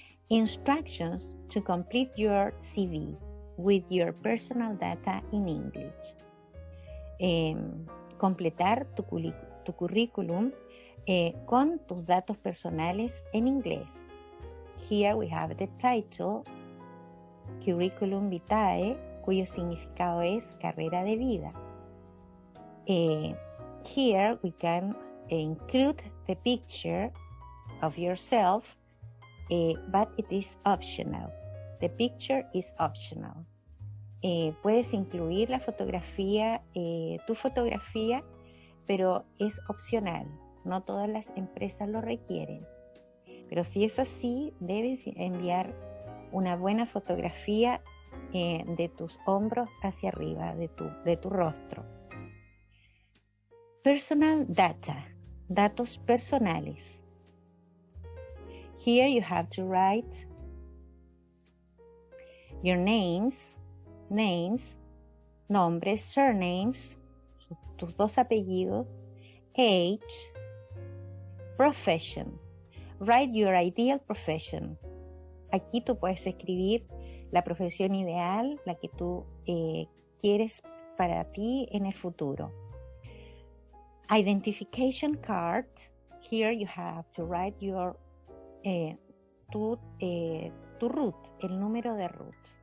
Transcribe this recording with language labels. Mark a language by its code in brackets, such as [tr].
[en] Instructions to complete your CV with your personal data in English. [es] Completar tu currículum con tus datos personales en inglés. [en] Here we have the title, Curriculum Vitae, [es] cuyo significado es carrera de vida. [en] Here we can include the picture of yourself, but it is optional. The picture is optional. [es] Puedes incluir la fotografía, tu fotografía, pero es opcional. No todas las empresas lo requieren. Pero si es así, debes enviar una buena fotografía de tus hombros hacia arriba, de tu rostro. [en] Personal data, [es] datos personales. [en] Here you have to write your names, nombres, surnames, [es] tus dos apellidos, [en] age, Profession. Write your ideal profession. [es] Aquí tú puedes escribir la profesión ideal, la que tú quieres para ti en el futuro. [en] Identification card. Here you have to write your [es] tu root, el número de root.